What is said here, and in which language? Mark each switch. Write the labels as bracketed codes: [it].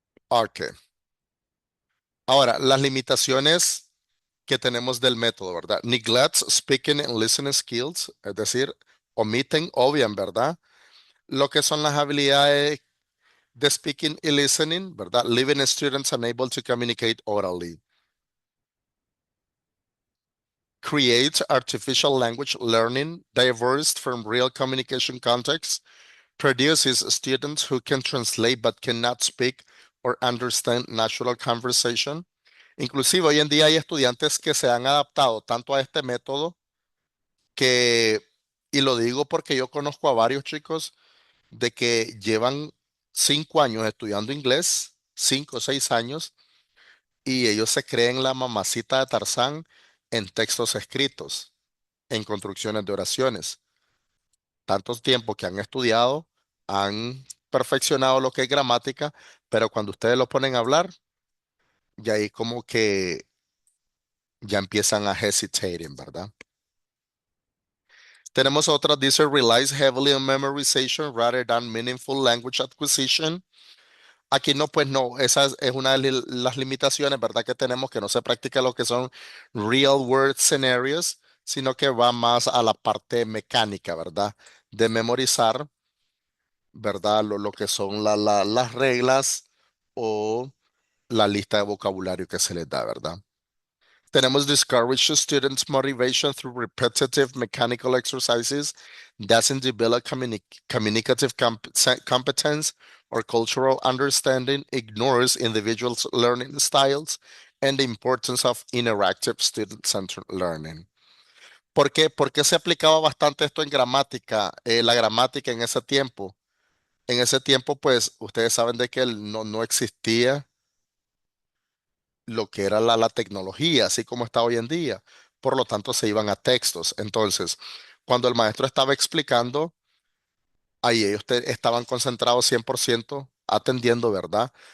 [es] Ok. Ahora, las limitaciones que tenemos del método, ¿verdad? [en] Neglects speaking and listening skills, [es] es decir, omiten, obvian, ¿verdad? Lo que son las habilidades de speaking y listening, ¿verdad? [en] Leaving students unable to communicate orally. Creates artificial language learning divorced from real communication contexts, produces students who can translate but cannot speak or understand natural conversation. [es] Inclusive hoy en día hay estudiantes que se han adaptado tanto a este método que, y lo digo porque yo conozco a varios chicos de que llevan 5 años estudiando inglés, 5 o 6 años, y ellos se creen la mamacita de Tarzán en textos escritos, en construcciones de oraciones. Tantos tiempos que han estudiado, han perfeccionado lo que es gramática, pero cuando ustedes lo ponen a hablar, ya ahí como que ya empiezan a hesitating, ¿verdad? Tenemos otra, dice [en] relies heavily on memorization rather than meaningful language acquisition. [es] Aquí no, pues no, esa es una de las limitaciones, ¿verdad? Que tenemos que no se practica lo que son [en] real world scenarios, [es] sino que va más a la parte mecánica, ¿verdad? De memorizar, ¿verdad? Lo que son las reglas o la lista de vocabulario que se les da, ¿verdad? Tenemos [en] discourage students' motivation through repetitive mechanical exercises, doesn't develop communicative competence or cultural understanding, ignores individuals' learning styles, and the importance of interactive student-centered learning. [es] ¿Por qué? Porque se aplicaba bastante esto en gramática, la gramática en ese tiempo. En ese tiempo, pues, ustedes saben de que no existía lo que era la tecnología, así como está hoy en día. Por lo tanto, se iban a textos. Entonces, cuando el maestro estaba explicando, ahí ellos estaban concentrados 100% atendiendo, ¿verdad?